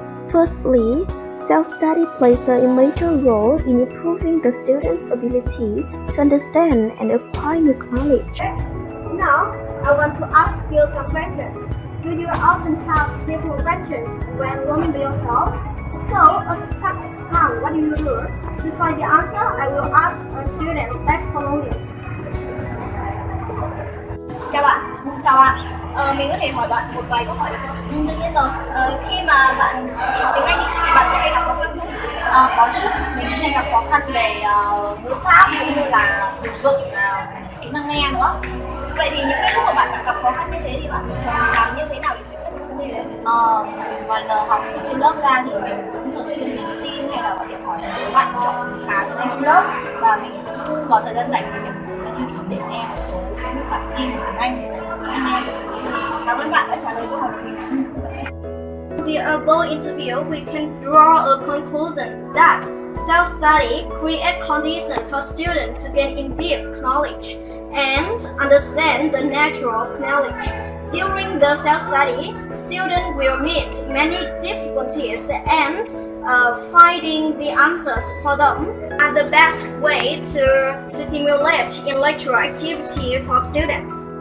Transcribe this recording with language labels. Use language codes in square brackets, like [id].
[en] Firstly, self-study plays a major role in improving the student's ability to understand and acquire new knowledge. Now, I want to ask you some questions. Do you often have different questions when learning by yourself? So, as check time, what do you do? To find the answer, I will ask a student. Let's follow me. [vi] Chào bạn. Chào ạ. Mình có thể hỏi bạn một vài câu hỏi được không? Tất nhiên rồi. Khi mà bạn học tiếng Anh thì bạn có hay gặp khó khăn không? Có chứ. Mình hay gặp khó khăn về ngữ pháp cũng như là từ vựng, kỹ năng nghe nữa. Vậy thì những cái lúc mà bạn gặp khó khăn như thế thì bạn làm như thế nào để giải quyết vấn đề đấy? Ngoài giờ học trên lớp ra thì mình cũng thường xuyên nhắn tin hay là gọi điện hỏi một số bạn khá tiếng Anh trong lớp, và mình cũng vào thời gian rảnh thì mình cũng lên YouTube để nghe một số bản tin của tiếng Anh để nghe. Cảm ơn bạn đã trả lời câu hỏi của mình. [en] In the above interview, we can draw a conclusion that self-study creates conditions for students to gain in-depth knowledge and understand the natural knowledge. During the self-study, students will meet many difficulties and finding the answers for them are the best way to stimulate intellectual activity for students.